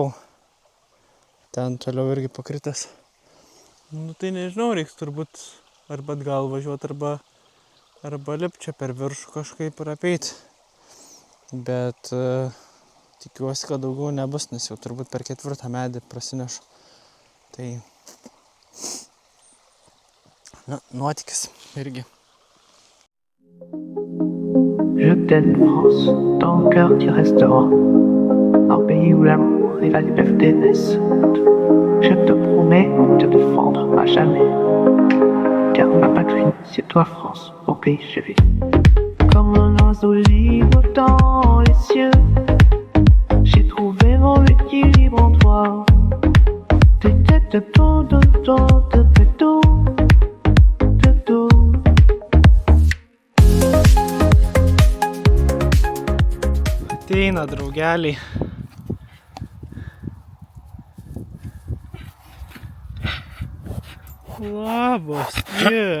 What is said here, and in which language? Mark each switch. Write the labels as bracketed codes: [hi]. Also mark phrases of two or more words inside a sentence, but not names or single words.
[lt] Ten toliau irgi pakritęs. Tai nežinau, reiks turbūt arba atgal važiuoti, arba lipti čia per viršų kažkaip ir apeit. Bet tikiuosi, kad daugiau nebus, nes jau turbūt per 4. medį prasinešu. Tai nuotykis irgi. [fr] Je t'aime France, dans le cœur tu resteras. Un pays où l'amour et la liberté naissent. Je te promets de te défendre à jamais. terre, ma patrie, c'est toi France, au pays je vis. Comme un oiseau libre dans les cieux, j'ai trouvé mon équilibre en toi. [lt] Ateina draugeliai. Labas, jie.